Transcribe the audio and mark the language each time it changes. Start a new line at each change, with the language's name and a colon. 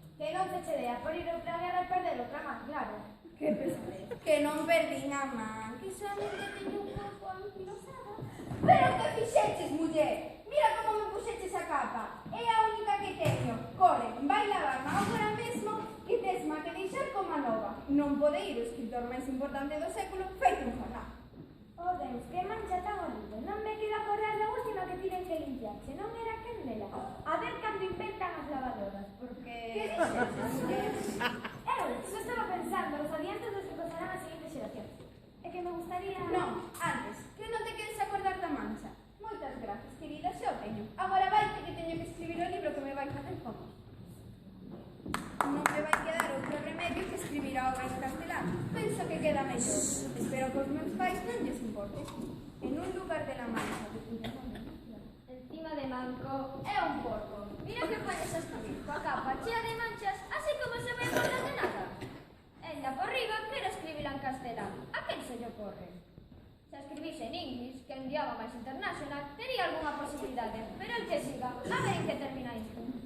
Galician: Que non te che dea por ir outra guerra e perder outra man, claro. Que pesadez. Que non perdín a man, que solamente teño un pouco anquilosada. Pero que fixeches, muller? Mira como me puxeches a capa. É a única que teño. Corre, vai lavarma agora mesmo e tesma que deixar como a nova. Non pode ir o escritor máis importante do século feito un jornal. Oh Deus, que mancha tan horrible. Non me queda correr da última que tiven que limpiarse. Non era quen dela. A ver cando inventan as lavadoras, porque... Que dixeches, muller? Eu só estaba pensando nos adiantos dos que pasarán as seguintes xeracións. É que me gustaría... Non, antes, que non te queres acordar da mancha. Moitas grazas, querida, xa o teño. Agora vai que teño que escribir o libro que me vai facer famoso. Non me vai quedar outro remedio que escribir a obra en castelán. Penso que queda mellor. Espero que os meus pais non lles importe.
Spanish: En un lugar de la mancha de cuya nome.
Galician: Encima de manco é un porco. Mira que podes escribir coa capa chea de manchas, así como se vai acordar de nada. Enda por riba, quero escribir en castelán. A quen se lle ocorre? Se escribise en inglés, que é un idioma máis internacional, tería algunha posibilidade, pero el que siga, a ver en que termina isto.